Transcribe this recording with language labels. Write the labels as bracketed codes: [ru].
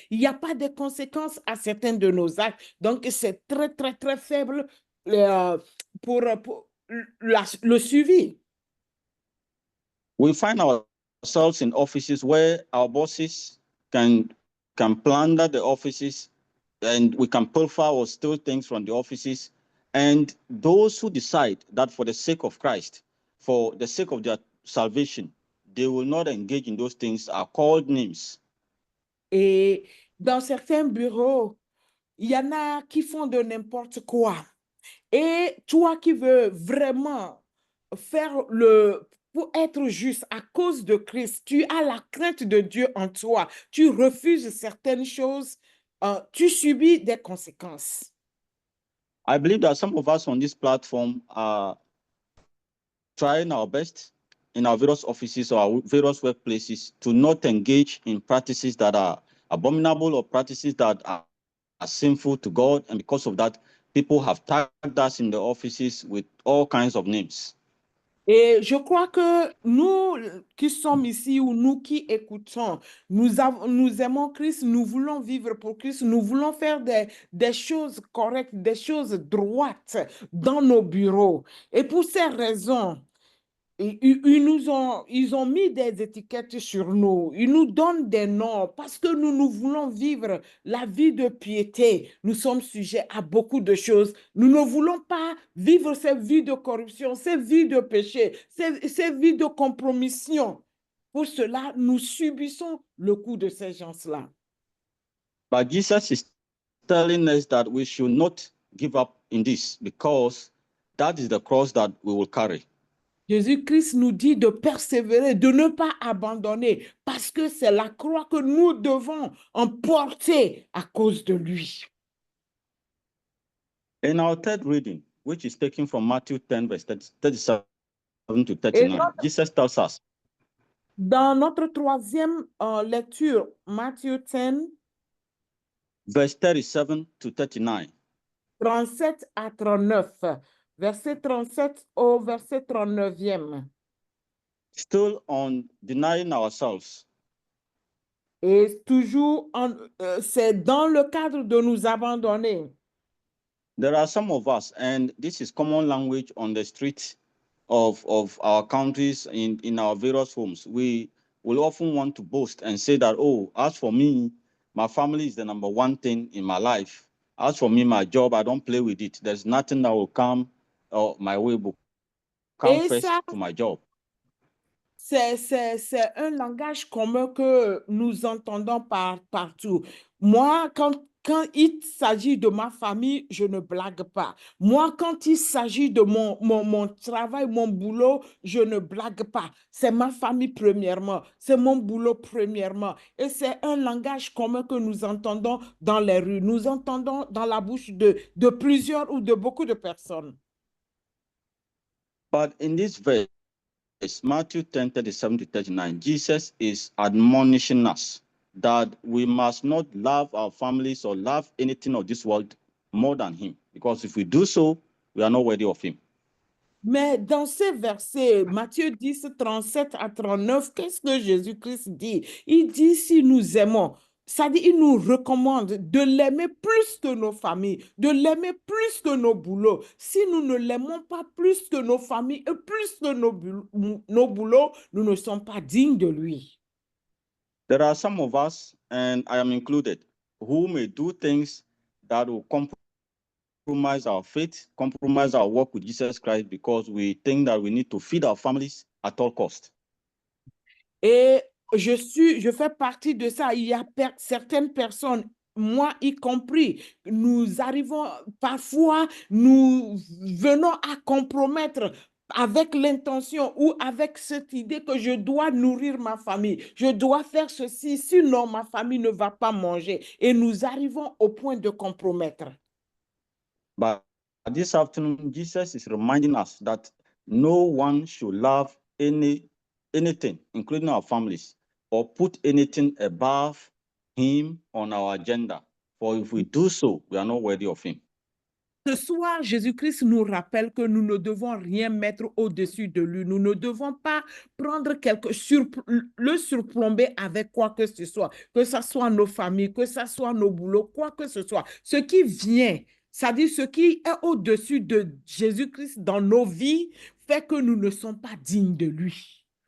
[fr] Il n'y a pas de conséquences à certains de nos actes. Donc c'est très, très, très faible pour le suivi. [en] We find ourselves in offices where our bosses can plunder the offices, and we can pilfer or steal things from the offices. And those who decide that for the sake of Christ, for the sake of their salvation, they will not engage in those things are called names. [fr] Et dans certains bureaux, il y en a qui font de n'importe quoi. Et toi qui veux vraiment faire pour être juste à cause de Christ, tu as la crainte de Dieu en toi. Tu refuses certaines choses, tu subis des conséquences. [en] I believe that some of us on this platform are trying our best in our various offices or our various workplaces to not engage in practices that are abominable or practices that are sinful to God. And because of that, people have tagged us in the offices with all kinds of names. [fr] Et je crois que nous qui sommes ici ou nous qui écoutons, nous aimons Christ, nous voulons vivre pour Christ, nous voulons faire des choses correctes, des choses droites dans nos bureaux. Et pour ces raisons, ils ont mis des étiquettes sur nous, ils nous donnent des noms parce que nous voulons vivre la vie de piété. Nous sommes sujets à beaucoup de choses. Nous ne voulons pas vivre ces vies de corruption, ces vies de péché, ces vies de compromission. Pour cela, nous subissons le coup de ces gens-là. [en] But Jesus is telling us that we should not give up in this because that is the cross that we will carry. [fr] Jésus-Christ nous dit de persévérer, de ne pas abandonner, parce que c'est la croix que nous devons emporter à cause de lui. [en] In our third reading, which is taken from Matthew 10, verse 37 to 39, Jesus tells us, [fr] dans notre troisième lecture, Matthieu 10, [en] verse 37 to 39, [fr] 37 à 39, verset 37 au verset 39e. [en] still on denying ourselves. [fr] Et toujours, c'est dans le cadre de nous abandonner. [en] There are some of us, and this is common language on the streets of our countries, in our various homes. We will often want to boast and say that, oh, as for me, my family is the number one thing in my life. As for me, my job, I don't play with it. There's nothing that will come my way, but come first to my job. [fr] C'est un langage commun que nous entendons partout. Moi, quand il s'agit de ma famille, je ne blague pas. Moi, quand il s'agit de mon travail, mon boulot, je ne blague pas. C'est ma famille premièrement, c'est mon boulot premièrement. Et c'est un langage commun que nous entendons dans les rues. Nous entendons dans la bouche de plusieurs ou de beaucoup de personnes. [en] But in this verse, Matthew 10, 37 to 39, Jesus is admonishing us that we must not love our families or love anything of this world more than him. Because if we do so, we are not worthy of him. [fr] Mais dans ces versets, Matthieu 10, 37 à 39, qu'est-ce que Jésus-Christ dit? Il dit, si nous aimons, ça dit, il nous recommande de l'aimer plus que nos familles, de l'aimer plus que nos boulots. Si nous ne l'aimons pas plus que nos familles et plus que nos boulots, nous ne sommes pas dignes de lui. [en] There are some of us, and I am included, who may do things that will compromise our faith, compromise our work with Jesus Christ, because we think that we need to feed our families at all cost. [fr] Et je fais partie de ça. Il y a certaines personnes, moi y compris, nous arrivons parfois, nous venons à compromettre avec l'intention ou avec cette idée que je dois nourrir ma famille, je dois faire ceci, sinon ma famille ne va pas manger. Et nous arrivons au point de compromettre. [en] But this afternoon, Jesus is reminding us that no one should love anything, including our families, or put anything above him on our agenda. For if we do so, we are not worthy of him. [fr] Ce soir, Jésus-Christ nous rappelle que nous ne devons rien mettre au-dessus de lui. Nous ne devons pas prendre le surplomber avec quoi que ce soit nos familles, que ce soit nos boulots, quoi que ce soit. Ce qui vient, c'est-à-dire ce qui est au-dessus de Jésus-Christ dans nos vies, fait que nous ne sommes pas dignes de lui.